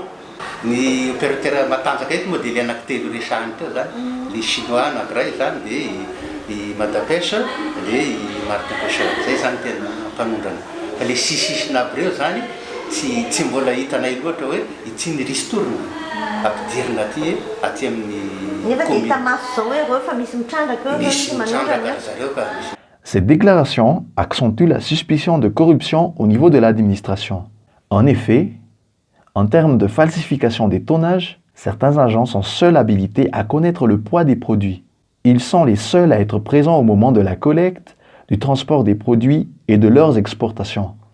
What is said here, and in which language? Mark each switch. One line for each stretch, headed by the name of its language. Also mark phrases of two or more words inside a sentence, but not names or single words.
Malagasy: Ny opérateur matanjaka eto moa dia le anankitelo resahany teo zany le chinois anankiray zany dia i Madapêche dia i Martin Pêcheur zay zany tena mpanondrana. Fa le sisisina aby reo zany tsy mbola hitanay loatra hoe ity ny ristourna ampidirina aty amin'ny commune. Misy mitrandraka zareo ka.
French: Cette déclaration accentue la suspicion de corruption au niveau de l'administration. En effet, en termes de falsification des tonnages, certains agents sont seuls habilités à connaître le poids des produits. Ils sont les seuls à être présents au moment de la collecte, du transport des produits et de leurs exportations.